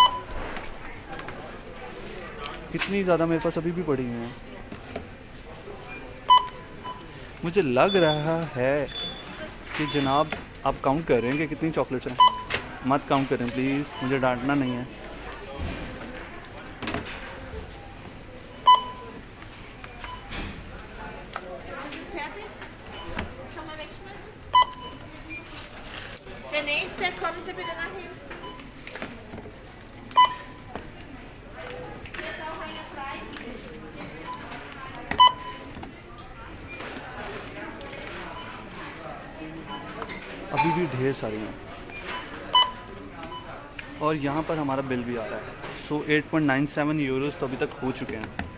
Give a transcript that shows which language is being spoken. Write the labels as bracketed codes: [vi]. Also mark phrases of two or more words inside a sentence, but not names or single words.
[hi] कितनी ज़्यादा मेरे पास अभी भी पड़ी हुई हैं। मुझे लग रहा है कि जनाब आप काउंट कर रहे हैं कि कितनी चॉकलेट्स हैं। मत काउंट करें प्लीज़, मुझे डांटना नहीं है। [de] Der nächste, kommen Sie bitte nach hinten. Hier ist auch eine frei. [hi] अभी भी ढेर सारी हैं और यहाँ पर हमारा बिल भी आ रहा है। सो 8.97 यूरोस तो अभी तक हो चुके हैं।